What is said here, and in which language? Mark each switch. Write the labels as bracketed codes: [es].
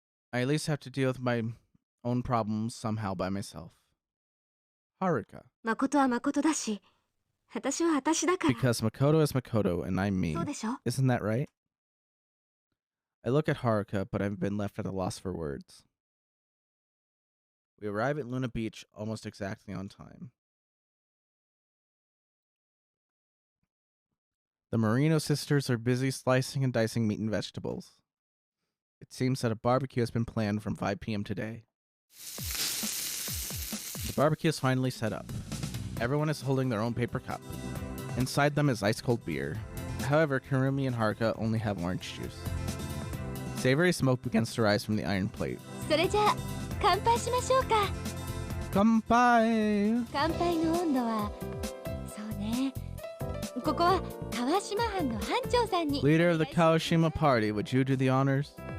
[en] I at least have to deal with my own problems somehow by myself. Haruka. [ja] 誠は誠だし、私は私だから。 [en] Because Makoto is Makoto and I'm me. [ja] そうでしょ？ [en] Isn't that right? I look at Haruka, but I've been left at a loss for words. We arrive at Luna Beach almost exactly on time. The Marino sisters are busy slicing and dicing meat and vegetables. It seems that a barbecue has been planned from 5 p.m. today. The barbecue is finally set up. Everyone is holding their own paper cup. Inside them is ice-cold beer. However, Kurumi and Haruka only have orange juice. Savory smoke begins to rise from the iron plate. [ja] それじゃあ乾杯しましょうか。 Kanpai! 乾杯の温度はそうね。ここは川島藩の藩長さんに。 [en] Leader of the Kawashima party, would you do the honors?